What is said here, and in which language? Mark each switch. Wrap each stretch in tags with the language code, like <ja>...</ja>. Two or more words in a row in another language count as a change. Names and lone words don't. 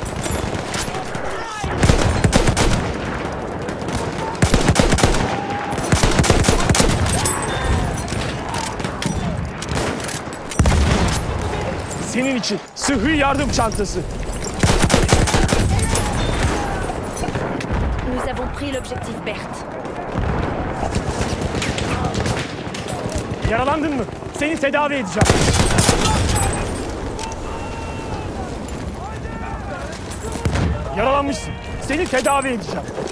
<tr>Senin için sıhhi yardım çantası.</tr> <fr>Nous avons pris l'objectif Berthe.</fr> <tr>Yaralandın mı? Seni tedavi edeceğim. Yaralanmışsın. Seni tedavi edeceğim.</tr>